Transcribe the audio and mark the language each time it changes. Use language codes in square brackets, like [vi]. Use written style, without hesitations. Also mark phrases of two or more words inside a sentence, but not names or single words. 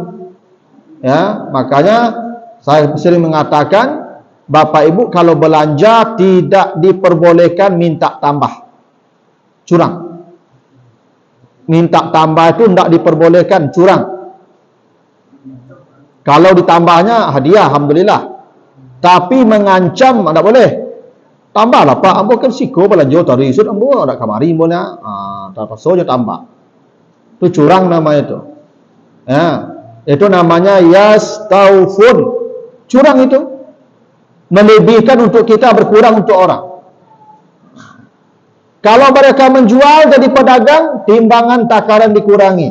[id] Ya, makanya saya sering mengatakan Bapak Ibu kalau belanja tidak diperbolehkan minta tambah. Curang. Minta tambah itu tidak diperbolehkan, curang. Kalau ditambahnya hadiah, alhamdulillah. Tapi mengancam tidak boleh. [min] Tambahlah Pak, ambo kan siko belanja tadi sud ambo ada kamari ambo nya. [id] Terpaksa je tambah. Itu curang namanya itu. Ya, itu namanya yastaufun. Curang itu. Melebihkan untuk kita, berkurang untuk orang. Kalau mereka menjual jadi pedagang, timbangan takaran dikurangi.